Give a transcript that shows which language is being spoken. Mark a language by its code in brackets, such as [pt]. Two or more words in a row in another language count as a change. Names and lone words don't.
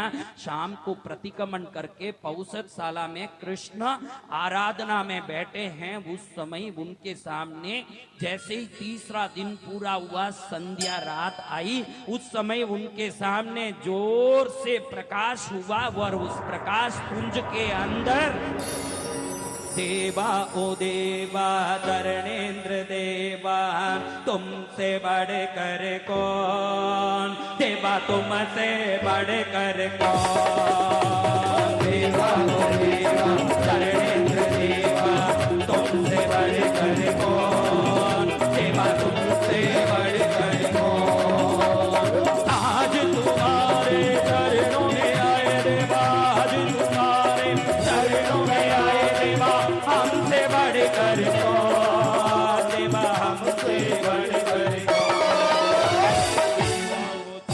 [hi] शाम को प्रतिक्रमण करके पौषधशाला में कृष्ण आराधना में बैठे हैं। उस समय उनके सामने जैसे ही तीसरा दिन पूरा हुआ, संध्या रात आई, उस समय उनके सामने जोर से प्रकाश हुआ और उस प्रकाश पुंज के अंदर देवा ओ देवा धरणेन्द्र देवा तुमसे बढ़कर कौन, देवा तुमसे बढ़कर कौन, देवा ओ देवा धरणेन्द्र देवा तुमसे बढ़कर कौन, देवा तुमसे बढ़कर कौन। आज तुम्हारे चरणों में आए देवा, आज तुम्हारे चरणों में आए देवा, हमसे बढ़कर कौन, देवा हमसे बढ़कर कौन।